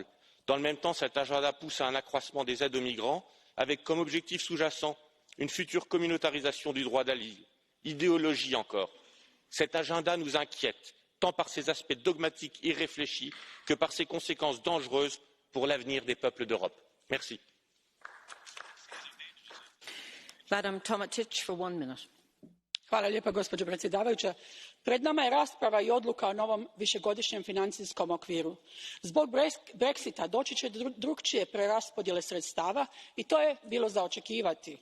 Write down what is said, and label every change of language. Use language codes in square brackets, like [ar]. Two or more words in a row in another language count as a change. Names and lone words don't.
[fr] Dans le même temps, cet agenda pousse à un accroissement des aides aux migrants, avec comme objectif sous-jacent une future communautarisation du droit d'asile. Idéologie encore. Cet agenda nous inquiète, tant par ses aspects dogmatiques irréfléchis que par ses conséquences dangereuses pour l'avenir des peuples d'Europe. Merci. [hr] Gospođo predsjedavajuća, pred nama je rasprava i odluka o novom višegodišnjem financijskom okviru. Zbog Brexita doći će do drukčije preraspodjele sredstava i to je bilo za očekivati.